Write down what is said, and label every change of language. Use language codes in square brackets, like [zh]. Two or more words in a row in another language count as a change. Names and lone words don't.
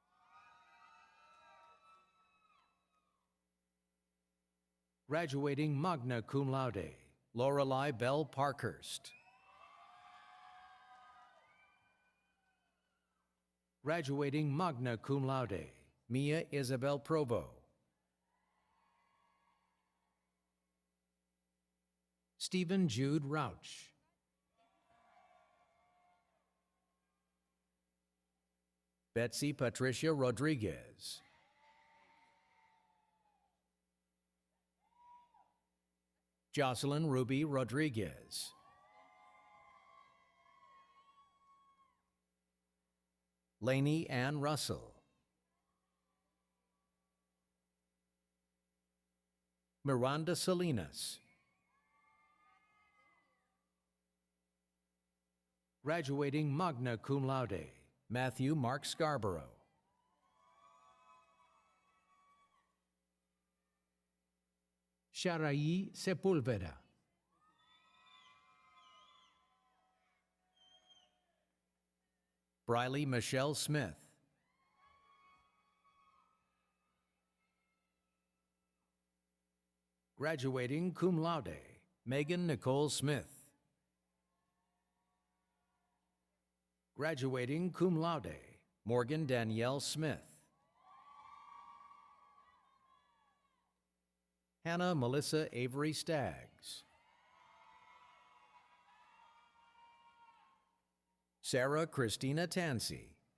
[en] Graduating [la] magna cum laude, [en] Lorelei Bell Parkhurst. Graduating [la] magna cum laude, [en] Mia Isabel Provo. Stephen Jude Rauch. Betsy Patricia Rodriguez. Jocelyn Ruby Rodriguez. Lainey Ann Russell. Miranda Salinas. Graduating [la] magna cum laude, [en] Matthew Mark Scarborough. Sharai Sepulveda. Briley Michelle Smith. Graduating [la] cum laude, [en] Megan Nicole Smith. Graduating [la] cum laude, [en] Morgan Danielle Smith. Hannah Melissa Avery Staggs. Sarah Christina Tansey.